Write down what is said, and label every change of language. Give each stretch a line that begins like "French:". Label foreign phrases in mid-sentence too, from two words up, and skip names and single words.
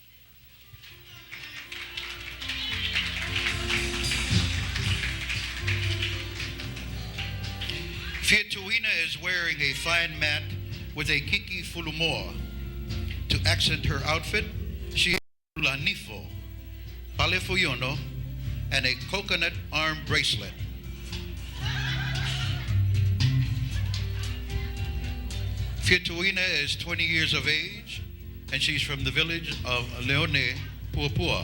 English: Fiatuina is wearing a fine mat with a
Samoan: kiki fulumoa.
English: To accent her outfit, she has
Samoan: Hoola nifo, pale fuyono,
English: and a coconut arm bracelet. Fiatuina is 20 years of age, and she's from the village of Leone, Puapua.